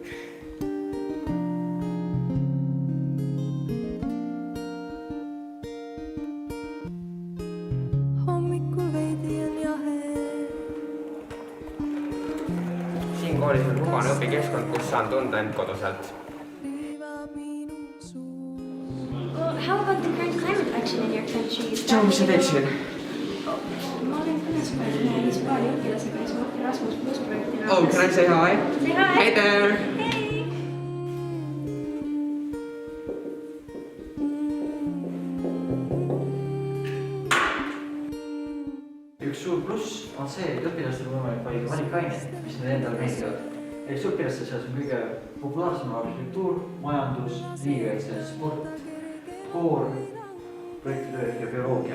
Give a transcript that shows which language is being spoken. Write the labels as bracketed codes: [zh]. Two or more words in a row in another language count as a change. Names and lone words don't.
[et] Koolis on mugane õpikeskkond, kus saan tunda end koduselt. [en] Well, how about the current climate action in your country? [et] Tšau, mis sa teed siin? Ma olen kõnespäev Hispaania õpilasega Erasmus Plus projektina. [en] Oh, can I say hi? Say hi! Hey there! [et] Üks suur pluss on see, et õpilastel on võimalik valida valikaineid, mis neile endale meeldivad. Eks õpilaste seas on kõige populaarsem arhitektuur, majandus, riigikaitse, sport, koor, projektitöö ja bioloogia.